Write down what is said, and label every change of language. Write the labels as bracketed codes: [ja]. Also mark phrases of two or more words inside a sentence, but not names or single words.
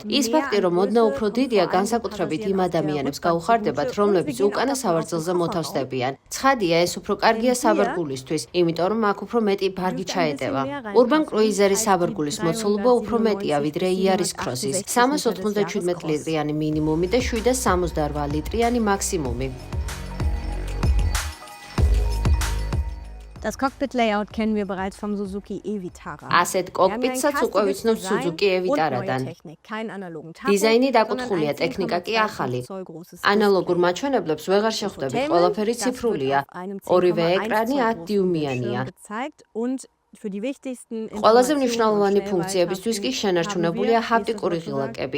[ka] ის ფაქტი, რომ ოდნავ უფრო დიდია, განსაკუთრებით იმ ადამიანებს გაუხარდებათ, რომლებიც უკანა სავარძელზე მოთავსდებიან. ცხადია, ეს უფრო კარგია საბარგულისთვის, იმიტომ რომ აქ უფრო მეტი ბარგი ჩაეტევა. Urban Cruiser-ის საბარგულის მოცულობა უფრო მეტია, ვიდრე Yaris Cross-ის. 397 ლიტრიანი მინიმუმი და 768 ლიტრიანი მაქსიმუმი. [de] Das Cockpit-Layout kennen wir bereits vom Suzuki E-Vitara. [ka] ასეთ კოკპიტსაც უკვე ვიცნობთ Suzuki E-Vitara-დან. დიზაინი დაკუთხულია, ტექნიკა კი ახალი. ანალოგურ მაჩვენებლებს ვეღარ შეხვდებით, ყველაფერი ციფრულია. ორივე ეკრანი 10 დიუმიანია. ყველაზე მნიშვნელოვანი ფუნქციებისთვის კი შენარჩუნებულია ჰაპტიკური ღილაკები.